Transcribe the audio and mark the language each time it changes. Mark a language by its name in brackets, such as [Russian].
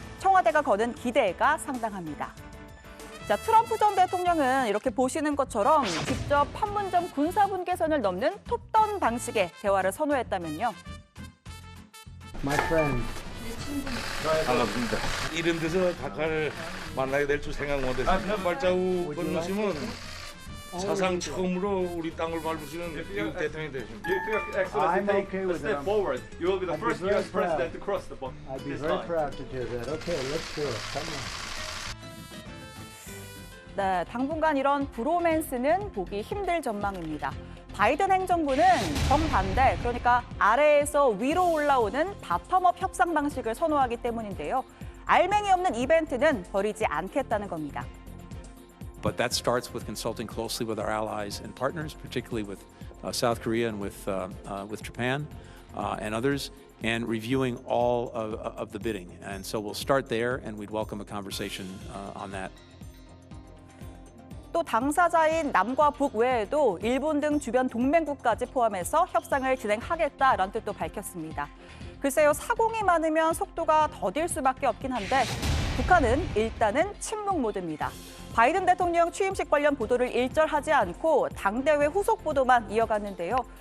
[Korean] 청와대가 거는 기대가 상당합니다. 자, 트럼프 전 대통령은 이렇게 보시는 것처럼 직접 판문점 군사분계선을 넘는 톱다운 방식의 대화를 선호했다면요. [English] My friend. [Korean] 반갑습니다. 이런 데서 각하를 만나게 될 줄 생각 못했습니다. 그냥 발자국 건너시면 사상 처음으로 우리 땅을 밟으시는 미국 대통령이 되십니다. [English] I'm okay with it. You will be the first U.S. president to cross the border. I'd be very proud to do that. Okay, let's do it. Come on. [Korean] 네, 당분간 이런 브로맨스는 보기 힘들 전망입니다. 바이든 행정부는 정반대, 그러니까 아래에서 위로 올라오는 바텀업 협상 방식을 선호하기 때문인데요. 알맹이 없는 이벤트는 벌이지 않겠다는 겁니다. [English] But that starts with consulting closely with our allies and partners, particularly with South Korea and with Japan and others, and reviewing all of the bidding. And so we'll start there, and we'd welcome a conversation on that. [Korean] 또 당사자인 남과 북 외에도 일본 등 주변 동맹국까지 포함해서 협상을 진행하겠다라는 뜻도 밝혔습니다. 글쎄요, 사공이 많으면 속도가 더딜 수밖에 없긴 한데 북한은 일단은 침묵 모드입니다. 바이든 대통령 취임식 관련 보도를 일절하지 않고 당대회 후속 보도만 이어갔는데요.